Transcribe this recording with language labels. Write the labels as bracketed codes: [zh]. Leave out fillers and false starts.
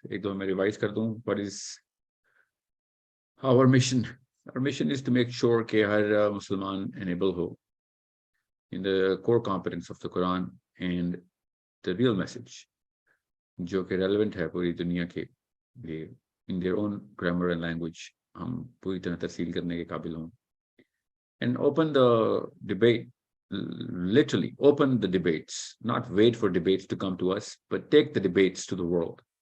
[ur] Ek do main revise kar dun. [en] What is our mission? Our mission is to make sure that [ur] har Musliman enable ho [en] in the core competence of the Quran and the real message, [ur] jo ke relevant hai puri duniya ke liye, [en] in their own grammar and language. [ur] ہم پوری طرح ترسیل کرنے کے قابل ہوں. [en] And open the debate, literally open the debates, not wait for debates to come to us, but take the debates to the world.